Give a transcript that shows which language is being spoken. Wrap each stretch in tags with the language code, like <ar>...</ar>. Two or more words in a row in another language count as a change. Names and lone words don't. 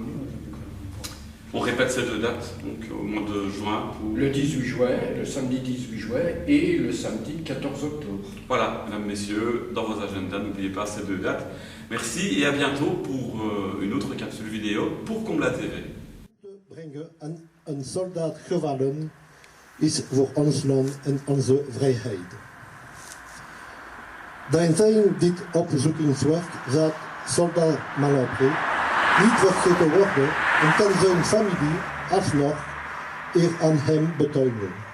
<fr>On répète ces deux dates, donc au mois de juin. Le 18 juin, le samedi 18 juin et le samedi 14 octobre. Voilà, mesdames, messieurs, dans vos agendas, n'oubliez pas ces deux dates. Merci et à bientôt pour une autre capsule vidéo pour Combla TV.</fr> <nl>Brengen een soldaat gevallen is voor ons land en onze vrijheid. Dankzij dit opzoekingswerk zal soldaat Malabre niet vergeten worden en kan zijn familie alsnog eer aan hem betuigen.</nl>